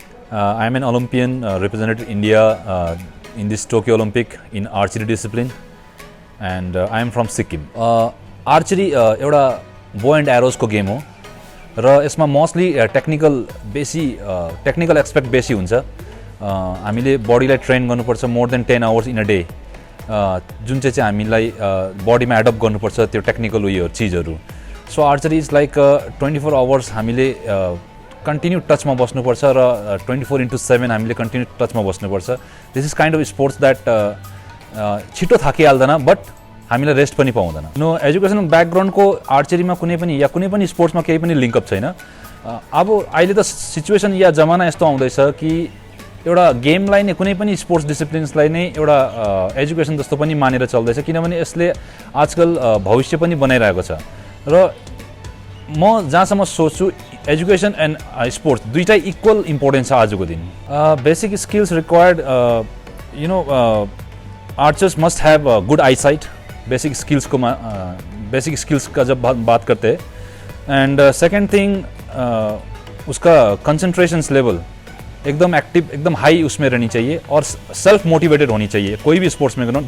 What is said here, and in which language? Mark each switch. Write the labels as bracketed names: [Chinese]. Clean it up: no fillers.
[English] I am an Olympian, represented India in this Tokyo Olympic in archery discipline, and I am from Sikkim. [Nepali] Archery एउटा bow and arrows को game हो र यसमा mostly technical expect बेसी हुन्छ। हामीले बडीलाई ट्रेन गर्नुपर्छ more than 10 hours in a day, जुन चाहिँ हामीलाई बडीमा एडप्ट गर्नुपर्छ त्यो टेक्निकल उयोहरू चिजहरू। [English] so archery is like 24 hours [Nepali] हामीले कन्टिन्यू टचमा बस्नुपर्छ र 24/7 हामीले कन्टिन्यू टचमा बस्नुपर्छ। [English] this is kind of sports that [Nepali] छिटो थाकिहाल्दैन बट हामीलाई रेस्ट पनि पाउँदैन। नो एजुकेसन ब्याकग्राउन्डको आर्चरीमा कुनै पनि या कुनै पनि स्पोर्ट्समा केही पनि लिङ्कअप छैन। अब अहिले त सिचुएसन या जमाना यस्तो आउँदैछ कि एउटा गेमलाई नै कुनै पनि स्पोर्ट्स डिसिप्लिन्सलाई नै एउटा एजुकेसन जस्तो पनि मानेर चल्दैछ, किनभने यसले आजकल भविष्य पनि बनाइरहेको छ। र म जहाँसम्म सोच्छु एजुकेसन एन्ड स्पोर्ट्स दुईटै इक्वल इम्पोर्टेन्ट छ आजको दिन। [English] Basic skills required, you know, archers must have good eyesight. [Hindi] Basic skills का जब बात करते हैं, [English] and second thing [Hindi] उसका कंसंट्रेशंस लेवल एकदम एक्टिव, एकदम हाई उसमें रहनी चाहिए और सेल्फ मोटिवेटेड होनी चाहिए कोई भी स्पोर्ट्स में।